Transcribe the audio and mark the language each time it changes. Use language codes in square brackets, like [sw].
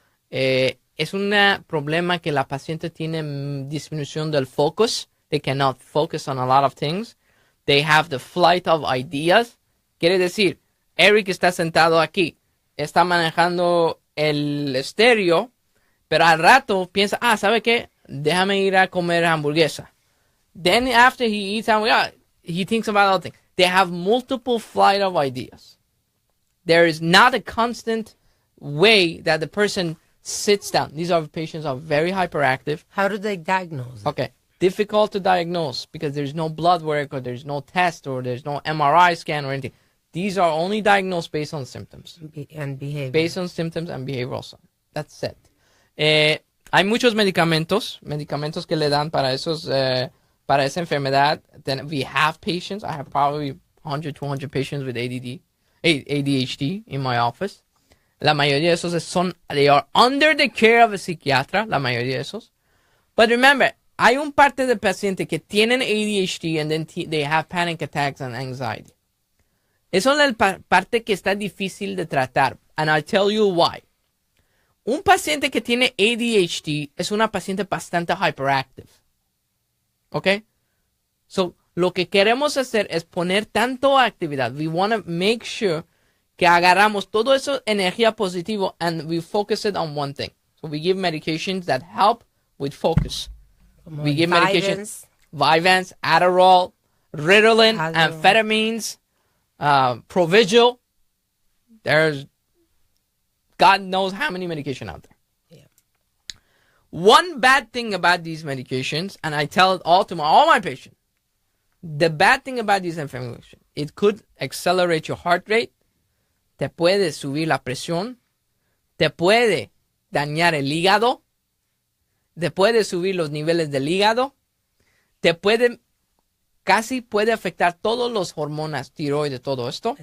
[es] Es un problema que la paciente tiene disminución del focus. [en] They cannot focus on a lot of things. They have the flight of ideas. [es] Quiere decir, Eric está sentado aquí, está manejando el estéreo, pero al rato piensa, ¿sabe qué? Déjame ir a comer hamburguesa. [en] Then after he eats hamburguesa, he thinks about other things. They have multiple flight of ideas. There is not a constant way that the person sits down. These are patients are very hyperactive. How do they diagnose? Okay. Difficult to diagnose because there's no blood work or there's no test or there's no MRI scan or anything. These are only diagnosed based on symptoms. And behavior. Based on symptoms and behavioral signs. That's it. [es] Hay muchos medicamentos que le dan para para esa enfermedad. [en] Then we have patients. I have probably 100, 200 patients with ADHD in my office. [es] La mayoría de esos [en] they are under the care of a [es] psiquiatra, la mayoría de esos. [en] But remember, [es] hay un parte de pacientes que tienen [en] ADHD and then they have panic attacks and anxiety. [es] Eso es la parte que está difícil de tratar. [en] And I'll tell you why. [es] Un paciente que tiene ADHD es una paciente bastante hyperactive. ¿Ok? So, lo que queremos hacer es poner tanto actividad. [en] We want to make sure [es] que agarramos todo eso energía positiva [en] and we focus it on one thing. So, we give medications that help with focus. We give medications, Vyvanse, Adderall, Ritalin, amphetamines, Provigil. There's God knows how many medication out there. Yeah. One bad thing about these medications, and I tell it all to all my patients, the bad thing about these medications, it could accelerate your heart rate, [es] te puede subir la presión, te puede dañar el hígado, te puede subir los niveles del hígado, te puede, casi puede afectar todos los hormonas, tiroides, todo esto.